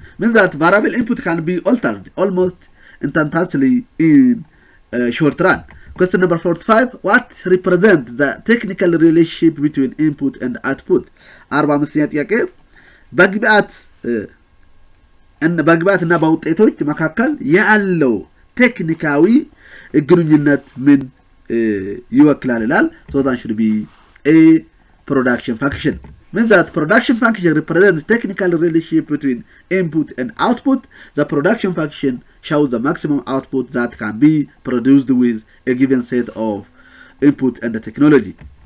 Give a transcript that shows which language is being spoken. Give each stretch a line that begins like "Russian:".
English: Means that variable input can be altered almost instantaneously in short run. Question number 45. What represents the technical relationship between input and output?
Amharic: 45ኛ ጥያቄ በግብአት እና በውጤቶች መካከል ያለው ቴክኒካዊ ግንኙነት ምን ይወክላል ይላል?
English: So that should be a production function. Means that production function represents technical relationship between input and output. The production function shows the maximum output that can be produced with a given set of input and the technology.